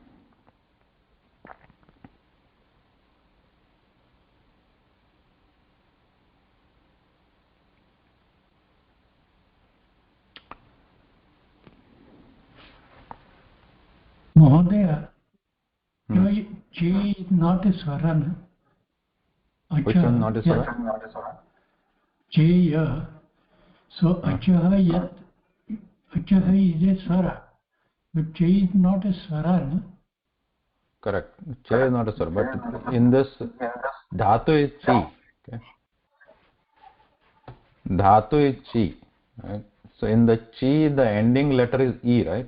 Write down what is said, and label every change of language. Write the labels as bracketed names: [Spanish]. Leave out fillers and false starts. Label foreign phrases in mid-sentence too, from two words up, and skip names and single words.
[English] Mahodaya, J is not a swara, no? Which one not a swara? J, ya. So achaha yat, achaha is a swara, but J is not a swara, no? Correct. Che is not a swara, but in this dhatu is chi. Okay. Dhatu is chi. Right? So in the chi, the ending letter is e, right?